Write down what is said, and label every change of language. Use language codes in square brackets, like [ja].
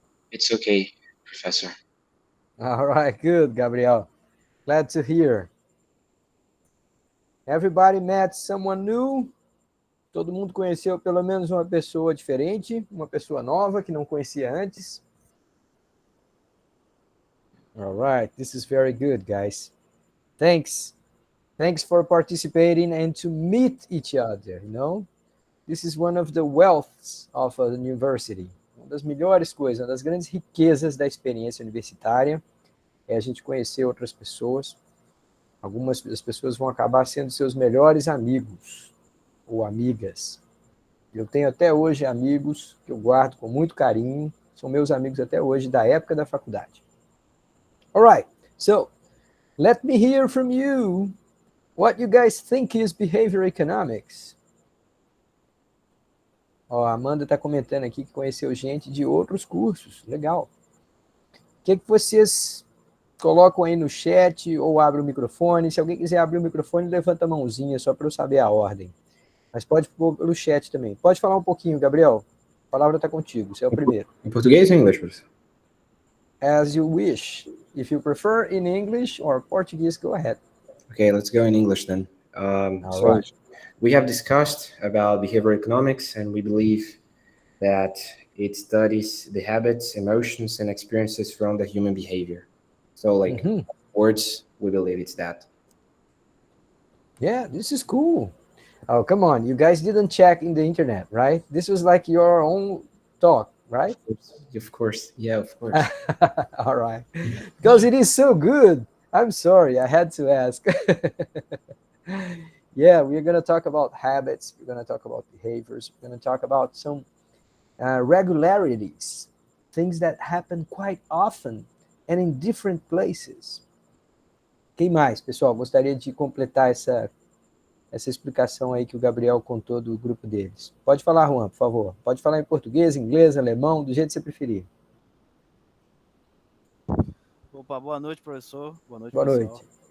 [en] It's okay, professor. All right, good, Gabriel. Glad to hear. Everybody met someone new? [pt] Todo mundo conheceu pelo menos uma pessoa diferente, uma pessoa nova que não conhecia antes? [en] All right, this is very good, guys. Thanks. Thanks for participating and to meet each other, This is one of the wealths of a university. [pt] Uma das melhores coisas, uma das grandes riquezas da experiência universitária é a gente conhecer outras pessoas. Algumas das pessoas vão acabar sendo seus melhores amigos ou amigas. Eu tenho até hoje amigos que eu guardo com muito carinho, são meus amigos até hoje da época da faculdade. [en] All right, so let me hear from you what you guys think is behavior economics. [pt] Ó, a Amanda está comentando aqui que conheceu gente de outros cursos. Legal. O que vocês colocam aí no chat ou abrem o microfone? Se alguém quiser abrir o microfone, levanta a mãozinha só para eu saber a ordem. Mas pode pôr pelo chat também. Pode falar um pouquinho, Gabriel. A palavra está contigo, você é o primeiro. Em português ou em inglês, professor? [en] As you wish. If you prefer in English or Portuguese, go ahead. Okay, let's go in English then. All right. We have discussed about behavioral economics, and we believe that it studies the habits, emotions, and experiences from the human behavior. So, like words, we believe it's that. Yeah, this is cool. Oh, come on. You guys didn't check in the internet, right? This was like your own talk, right? Of course. Yeah, of course. All right. Because it is so good. I'm sorry, I had to ask. Yeah, we're going to talk about habits. We're going to talk about behaviors. We're going to talk about some regularities, things that happen quite often and in different places. [pt] Quem mais, pessoal? Gostaria de completar essa explicação aí que o Gabriel contou do grupo deles. Pode falar, Juan, por favor. Pode falar em português, inglês, alemão, do jeito que você preferir. Opa, boa noite, professor. Boa noite, Boa pessoal. noite.